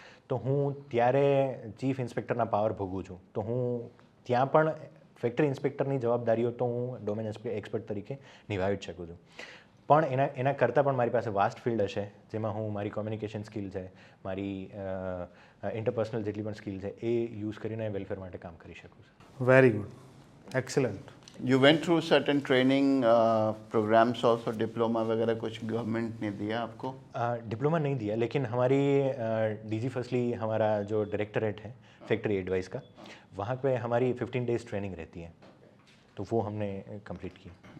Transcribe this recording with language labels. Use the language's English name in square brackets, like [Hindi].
[Gujarati] તો હું ત્યારે ચીફ ઇન્સ્પેક્ટરના પાવર ભોગવું છું, તો હું ત્યાં પણ ફેક્ટરી ઇન્સ્પેક્ટરની જવાબદારીઓ તો હું ડોમેન એક્સપર્ટ તરીકે નિભાવી જ શકું છું. પણ એના કરતાં પણ મારી પાસે વાસ્ટ ફિલ્ડ હશે, જેમાં હું મારી કોમ્યુનિકેશન સ્કિલ છે, મારી ઇન્ટરપર્સનલ જેટલી પણ સ્કિલ છે એ યુઝ કરીને વેલફેર માટે કામ કરી શકું છું. [English] Very good, excellent. You went through certain training programs also, diploma [Hindi] वगैरह कुछ गवर्नमेंट ने दिया आपको? डिप्लोमा नहीं दिया, लेकिन हमारी DG फर्स्टली हमारा जो डायरेक्टरेट है फैक्ट्री एडवाइस का, वहाँ पे हमारी 15 डेज़ ट्रेनिंग रहती है, तो वो हमने कंप्लीट की.